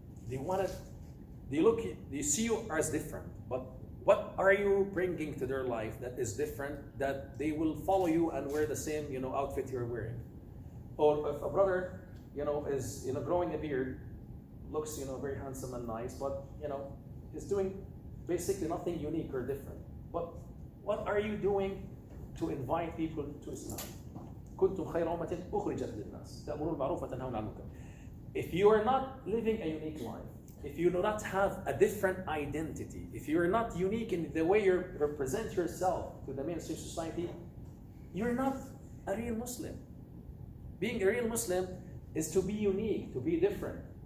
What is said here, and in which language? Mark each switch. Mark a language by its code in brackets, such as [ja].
[en] They see you as different, but what are you bringing to their life that is different, that they will follow you and wear the same, you know, outfit you're wearing? Or if a brother, you know, is, you know, growing a beard, looks, you know, very handsome and nice, but, you know, is doing basically nothing unique or different. But what are you doing to invite people to Islam? [ar] كنتم خير أمة أخرجت للناس تأمرون بالمعروف وتنهون عن المنكر. [en] If you are not living a unique life, if you do not have a different identity, if you are not unique in the way you represent yourself to the mainstream society, you're not a real Muslim. Being a real Muslim is to be unique, to be different.